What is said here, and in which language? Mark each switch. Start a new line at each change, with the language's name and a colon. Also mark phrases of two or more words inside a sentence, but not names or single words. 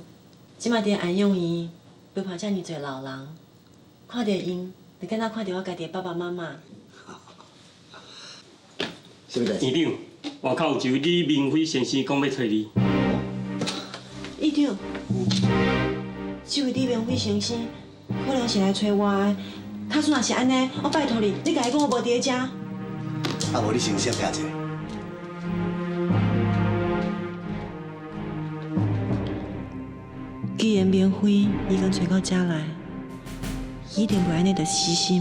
Min Nan Chinese: 即马伫安养院陪伴遮尔侪老人，看到因，就敢若看到我家己的爸爸妈妈。什么代志？院长，外口有一位李明辉先生讲要找你。院长，这位李明辉先生可能是来找我的。假使若是安尼，我拜托你，你甲伊讲我无伫遮。啊，无你先写者。既然明辉已经找到遮来，一定袂安尼就死心。